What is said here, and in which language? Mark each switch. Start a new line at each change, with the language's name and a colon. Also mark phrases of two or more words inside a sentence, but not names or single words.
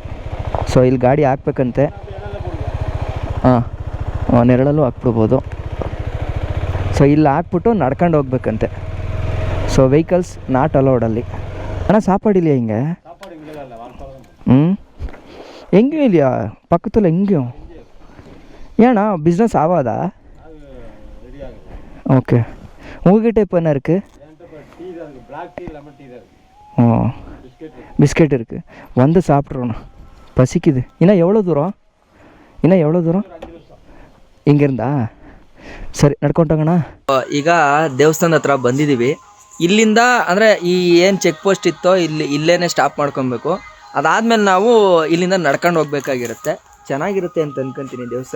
Kannada: ಸೊ ಇಲ್ಲಿ ಗಾಡಿ ಹಾಕ್ಬೇಕಂತೆ. ಹಾಂ ನೆರಳಲ್ಲೂ ಹಾಕ್ಬಿಡ್ಬೋದು. ಸೊ ಇಲ್ಲಿ ಹಾಕ್ಬಿಟ್ಟು ನಡ್ಕೊಂಡು ಹೋಗ್ಬೇಕಂತೆ. ಸೊ
English: vehicles not allowedಲ್ಲಿ.
Kannada: ಅಣ್ಣ ಸಾಪಾಡಿಲ್ಲ ಹಿಂಗೆ? ಹೆಂಗೆ ಇಲ್ಲಿಯಾ ಪಕ್ಕದಲ್ಲ ಹೆಂಗೆ
Tamil: ஏண்ணா பிஸ்னஸ் ஆகாதா? ஓகே. உங்ககிட்ட இப்போ என்ன இருக்குது? ஓ பிஸ்கெட் இருக்குது. வந்து சாப்பிட்றோண்ணா, பசிக்குது. இன்னும் எவ்வளோ தூரம்?
Kannada: ಹಿಂಗಿಂದ ಸರಿ ನಡ್ಕೊಂಡೋಗೋಣ. ಈಗ ದೇವಸ್ಥಾನದ ಹತ್ರ ಬಂದಿದ್ದೀವಿ. ಇಲ್ಲಿಂದ ಅಂದರೆ ಈ ಏನು
English: check post
Kannada: ಇತ್ತೋ ಇಲ್ಲೇನೆ ಸ್ಟಾಪ್ ಮಾಡ್ಕೊಬೇಕು. ಅದಾದಮೇಲೆ ನಾವು ಇಲ್ಲಿಂದ ನಡ್ಕೊಂಡು ಹೋಗ್ಬೇಕಾಗಿರುತ್ತೆ. ಚೆನ್ನಾಗಿರುತ್ತೆ ಅಂತ ಅನ್ಕೊಂತೀನಿ ದೇವಸ್ಥಾನ.